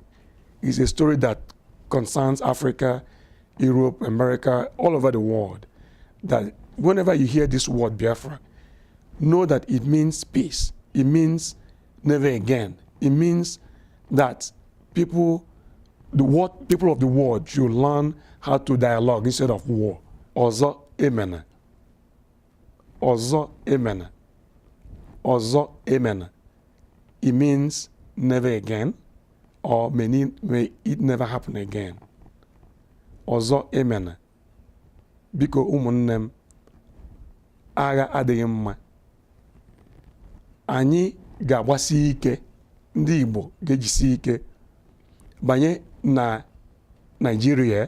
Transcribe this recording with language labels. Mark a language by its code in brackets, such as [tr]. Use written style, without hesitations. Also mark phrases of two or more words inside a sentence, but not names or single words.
[en] It's a story that concerns Africa, Europe, America, all over the world. That whenever you hear this word Biafra, know that it means peace. It means never again. It means that people of the world should learn how to dialogue instead of war. [ig] Ozo emena. Ozo emena. Ozo emena. [en] It means never again, or may it never happen again. [ig] Ozo emena. Biko ụmụnne m, agha adịghị mma. Anyị ga-agbasi ike, ndị Igbo ga-ejisi ike banye na Nigeria.